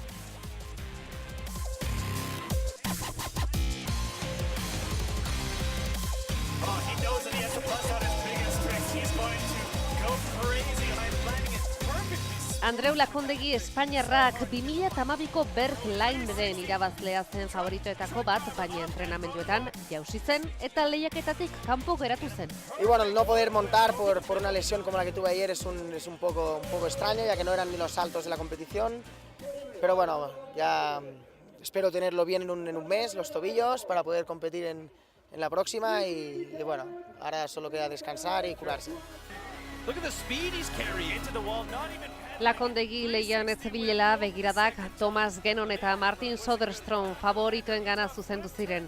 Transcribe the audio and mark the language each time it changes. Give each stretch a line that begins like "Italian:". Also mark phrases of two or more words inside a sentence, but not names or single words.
Basque: Andreu Lakondegi Espainiarrak 2012ko Berglineren irabazlea zen favoritoetako bat, baina entrenamenduetan jausi zen eta lehiaketatik kanpo geratu zen.
Spanish: Y bueno, el no poder montar por una lesión como la que tuve ayer es un poco extraño, ya que no eran ni los saltos de la competición. Pero bueno, ya espero tenerlo bien en un mes, los tobillos, para poder competir en la próxima y bueno, ahora solo queda descansar y curarse.
Basque: Lakondegi lehian ez zebilela begiradak Thomas Gennon eta Martin Soderstrom favoritoen gana zuzendu ziren.